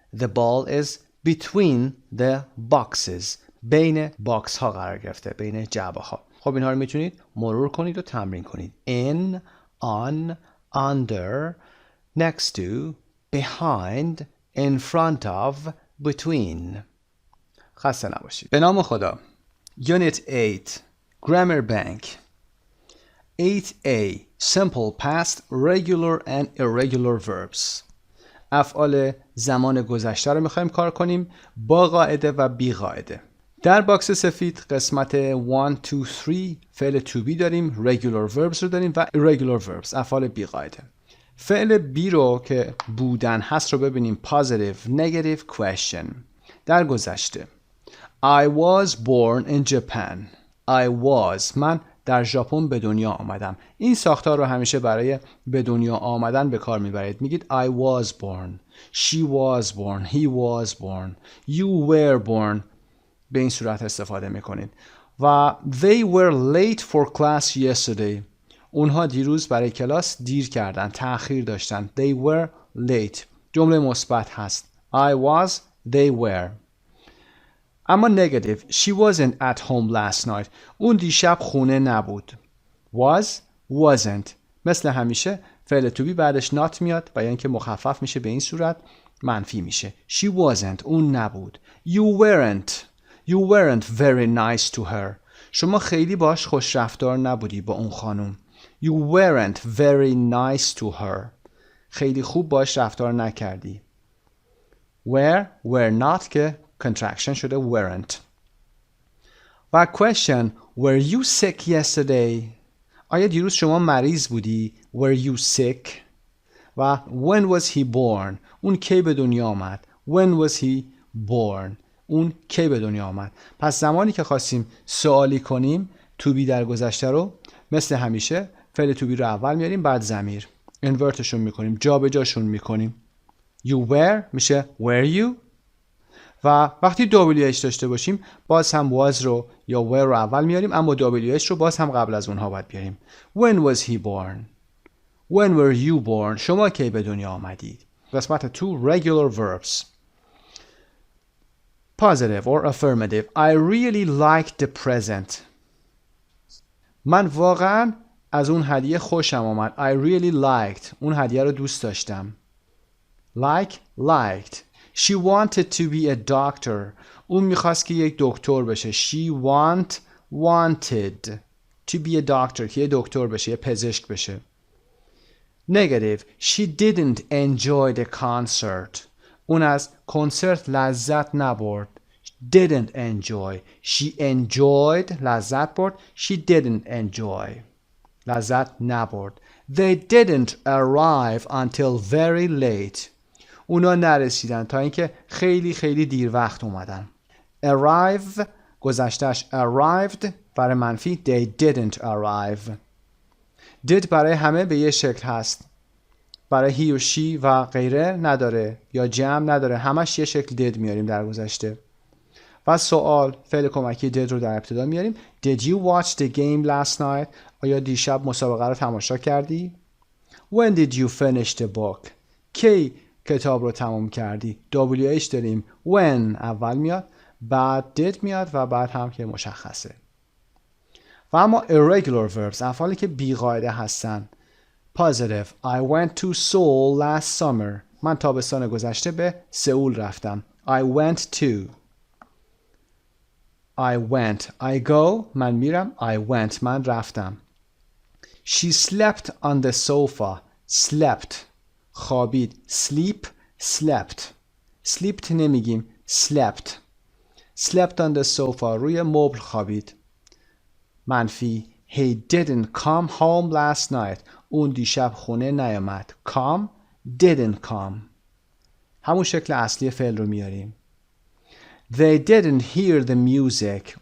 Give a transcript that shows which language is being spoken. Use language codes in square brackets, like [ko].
[en] The ball is between the boxes. [fa] بین باکس ها قرار گرفته. بین جعبه ها. خب اینها رو میتونید مرور کنید و تمرین کنید. [en] In, on, under, next to, behind, in front of, between. [fa] خسته نباشید. به نام خدا. [en] Unit 8 Grammar Bank. 8A Simple Past Regular and Irregular Verbs. [fa] افعال زمان گذشته رو میخوایم کار کنیم با قاعده و بی قاعده. در باکس سفید قسمت 1, 2, 3 فعل to be داریم، regular verbs رو داریم و irregular verbs افعال بی قاعده. فعل بی رو که بودن هست رو ببینیم. [en] positive, negative question. [fa] در گذشته [en] I was born in Japan. I was [fa] من در ژاپن به دنیا آمدم. این ساختار رو همیشه برای به دنیا آمدن به کار میبرید. [en] میگید I was born, she was born, he was born, you were born. [fa] به این صورت استفاده میکنید. [en] و they were late for class yesterday. [fa] اونها دیروز برای کلاس دیر کردن، تأخیر داشتن. [en] They were late. [fa] جمله مثبت هست. [en] I was, they were. [fa] اما negative. [en] She wasn't at home last night. [fa] اون دیشب خونه نبود. Was, wasn't. مثل همیشه فعل to be بعدش not میاد و یعنی که مخفف میشه به این صورت منفی میشه. [en] She wasn't. [fa] اون نبود. [en] You weren't very nice to her. [fa] شما خیلی باش خوش رفتار نبودی با اون خانم. [en] You weren't very nice to her. [fa] خیلی خوب باش رفتار نکردی. [en] were not که contraction شده weren't. و question were you sick yesterday? [fa] آیا دیروز شما مریض بودی؟ [en] Were you sick? و when was he born? [fa] اون کی به دنیا آمد؟ [en] When was he born? [fa] اون کی به دنیا آمد؟ پس زمانی که خواستیم سوالی کنیم to be در گذشته رو مثل همیشه فعل to be رو اول میاریم بعد ضمیر انورتشون میکنیم، جابجاشون میکنیم. [en] You were میشه were you. [fa] و وقتی WH داشته باشیم باز هم was رو یا were رو اول میاریم اما WH رو باز هم قبل از اونها باید بیاریم. [en] When was he born? When were you born? [fa] شما کی به دنیا آمدید؟ قسمت 2 regular verbs. [en] Positive or affirmative. I really liked the present. [fa] من واقعا از اون هدیه خوشم آمد. [en] I really liked. [fa] اون هدیه رو دوست داشتم. Liked. [en] She wanted to be a doctor. [fa] اون میخواست که یک دکتر بشه. [en] She wanted to be a doctor. [fa] که یه دکتر بشه، یه پزشک بشه. Negative. [en] She didn't enjoy the concert. [fa] اون از کنسرت لذت نبرد. [en] Didn't enjoy. She enjoyed. [fa] لذت برد. [en] She didn't enjoy. [fa] لذت نبرد. [en] They didn't arrive until very late. [fa] اونا نرسیدن تا اینکه خیلی خیلی دیر وقت اومدن. [en] arrive گذشتهش arrived، [fa] برای منفی [en] they didn't arrive. [fa] did برای همه به یه شکل هست، برای he و she و غیره نداره یا جمع نداره، همش یه شکل did میاریم در گذشته. و سوال فعل کمکی did رو در ابتدا میاریم. [en] Did you watch the game last night؟ [fa] آیا دیشب مسابقه رو تماشا کردی؟ [en] When did you finish the book؟ [fa] کی کتاب رو تمام کردی؟ WH داریم when اول میاد، بعد did میاد و بعد هم که مشخصه. و اما irregular verbs افعالی که بیقاعده هستن. [en] Positive I went to Seoul last summer. [fa] من تابستان گذشته به سئول رفتم. [en] I went to. I went. I go. [fa] من میرم. [en] I went. [fa] من رفتم. [en] She slept on the sofa. Slept. خوابید. Sleep. Slept. [fa] Slept نمیگیم. [en] Slept. Slept on the sofa. [fa] روی مبل خوابید. [en] منفی He didn't come home last night. [fa] اون دیشب خونه نیامد. [en] Come. Didn't come. [fa] همون شکل اصلی فعل رو میاریم. [en] They didn't hear the music.